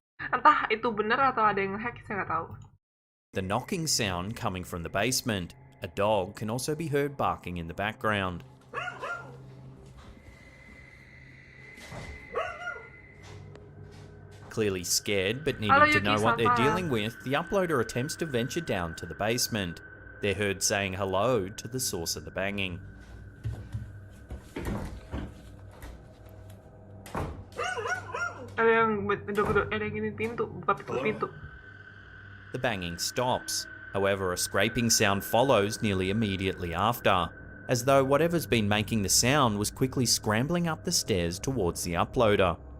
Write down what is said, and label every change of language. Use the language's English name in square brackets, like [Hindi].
[Indonesian] Entah itu benar atau ada yang hack, saya nggak tahu. [English] the knocking sound coming from the basement. A dog can also be heard barking in the background. Clearly scared, but needing to know what they're dealing with, the uploader attempts to venture down to the basement. They're heard saying hello to the source of the banging. [Indonesian] Ada yang gini pintu, buka pintu. [English] The banging stops. However, a scraping sound follows nearly immediately after, as though whatever's been making the sound was quickly scrambling up the stairs towards the uploader.